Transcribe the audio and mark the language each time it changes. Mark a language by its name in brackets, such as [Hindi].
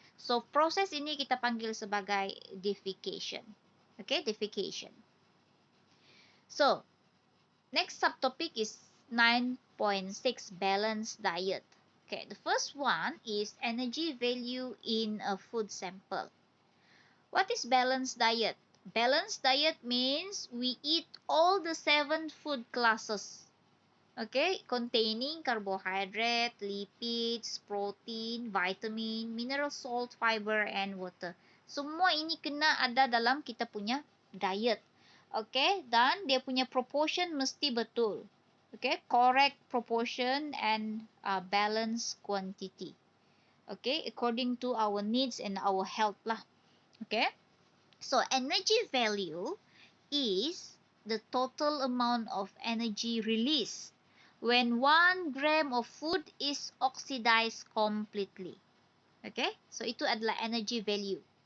[Malay] So proses ini kita panggil sebagai defecation. [English] Okay, defecation. So, next subtopic is 9.6 balanced diet. Okay, the first one is energy value in a food sample. What is balanced diet? Balanced diet means we eat all the 7 food classes. Okay, containing carbohydrate, lipids, protein, vitamin, mineral salt, fiber, and water. [Malay] Semua ini kena ada dalam kita punya diet. Okay, dan dia punya proportion mesti betul. [English] Okay, correct proportion and balanced quantity. Okay, according to our needs and our health lah. Okay, so energy value is the total amount of energy released when 1 gram of food is oxidized completely. [Malay] Okay, so itu adalah [English] energy value.